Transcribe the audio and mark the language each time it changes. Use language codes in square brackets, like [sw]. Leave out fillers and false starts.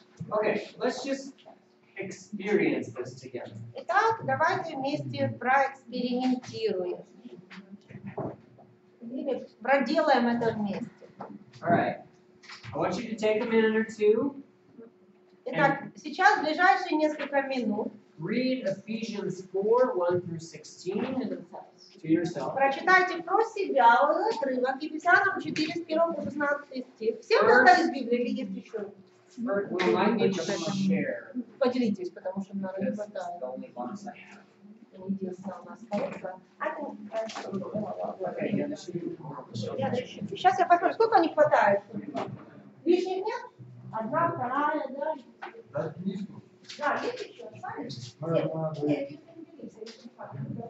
[en] Okay, let's just experience this together. [ru] Итак, давайте вместе проэкспериментируем. Или проделаем это вместе. [en] All right. I want you to take a minute or two. [ru] Итак, сейчас, в ближайшие несколько минут, [en] Read Ephesians 4:1-16 to yourself. [ru] прочитайте про себя отрывок Ефесянам 4 с 1 по 16 стих. Всем достались Библии или есть еще? [en] We might need to share. [ru] Поделитесь, потому что нам не [en] That's [ru] хватает. [en] the only box I have. [ru] Это единственное у нас коллекция. [en] Okay, yeah, there should be more. [ru] Сейчас я посмотрю, сколько не хватает. Лишних нет? Одна, вторая, да? Дай книжку. Да, есть еще? Остались? Нет, не поделись, если не хватит.